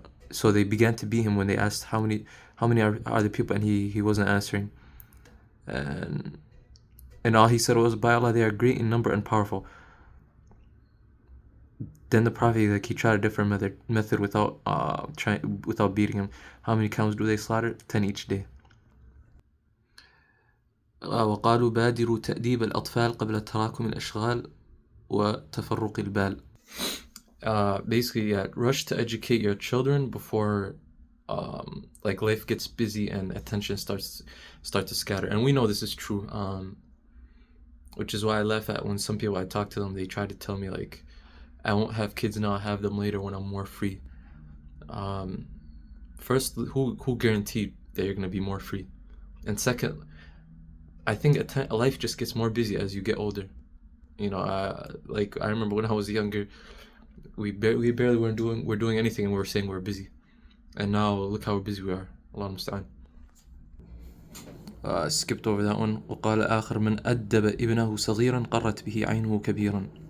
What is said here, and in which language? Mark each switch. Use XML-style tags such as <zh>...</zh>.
<en>So they began to beat him when they asked how many are the people, and he wasn't answering, and all he said was, by Allah, they are great in number and powerful. Then the Prophet, he tried a different method without beating him. How many camels do they slaughter? 10 each day.</en> <ar>وقالوا بادروا تأديب الأطفال قبل تراكم الأشغال وتفرق البال.</ar> <en>Basically, rush to educate your children before like life gets busy and attention starts to scatter. And we know this is true, which is why I laugh at when some people, I talk to them, they try to tell me like, I won't have kids now, I'll have them later when I'm more free. First, who guaranteed that you're going to be more free? And second, I think life just gets more busy as you get older. Like I remember when I was younger, we barely were doing anything, and we were saying we're busy. And now look how busy we are.</en> <ar>Allah musta'an.</ar> <en>Skipped over that one.</en> <ar>وقال آخر من أدب ابنه صغيرا قرت به عينه كبيرا.</ar>